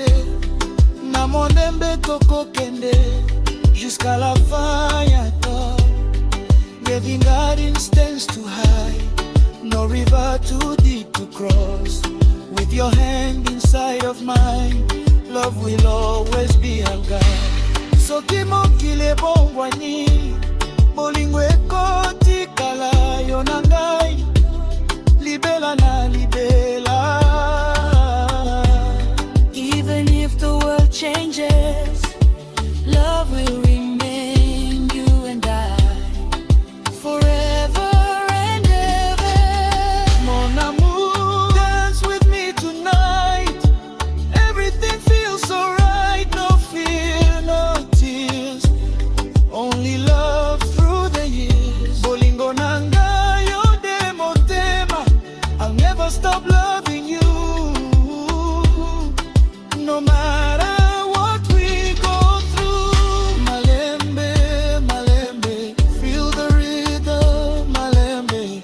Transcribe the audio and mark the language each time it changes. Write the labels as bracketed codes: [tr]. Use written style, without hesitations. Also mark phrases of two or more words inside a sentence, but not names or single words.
[ln] Na monembe toko kende [fr] jusqu'à la fin [ln] ya to. [en] Living garden stands too high, no river too deep to cross. With your hand inside of mine, love will always be our guide. [ln] Soki mokile bongwani, bolingo ekotikala yo na ngai. Libela na libela. [en] Even if the world changes, love will remain, you and I, forever and ever. [fr] Mon amour, [en] dance with me tonight. Everything feels so right. No fear, no tears, only love through the years. [ln] Bolingo nanga yonde motema. [en] I'll never stop loving you, no matter what we go through. [ln] Malembe, malembe, [en] feel the rhythm, malembe.